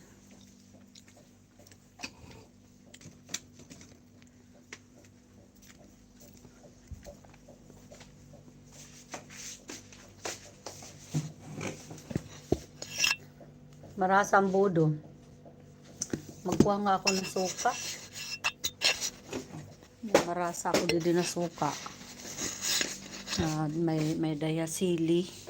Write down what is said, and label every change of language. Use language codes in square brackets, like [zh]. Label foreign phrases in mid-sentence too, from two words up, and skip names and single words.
[war] Marasang budo. Magkuha nga ako ng suka. Marasa ako dito na suka. May daya sili.